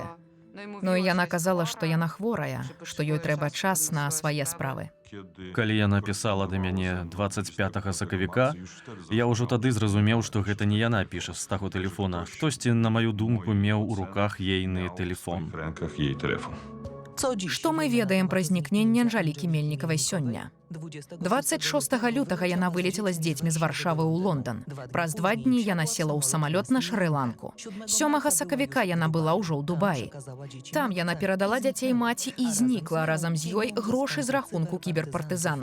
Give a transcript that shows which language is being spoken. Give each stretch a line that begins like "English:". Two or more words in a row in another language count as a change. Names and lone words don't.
Belarusian: Ну і яна казала, што яна хворая, што ёй трэба час на свае справы. Калі яна пісала да мяне 25 сакавіка, я ўжо тады зразумеў, што гэта не яна піша з таго тэлефона. Хтосьці, на маю думку, меў у руках ейны тэлефон.
Polish: W rękach jej telefon.
Belarusian: Што мы ведаем пра знікненне Анжалікі Мельнікавай сёння? 26 лютага яна вылецела з дзецьмі з Варшавы ў Лондан. Праз 2 дні яна села ў самалёт на Шры-Ланку. 7 сакавіка яна была ўжо ў Дубаі. Там яна перадала дзяцей маці і знікла разам з ёй грошы з рахунку кіберпартызан.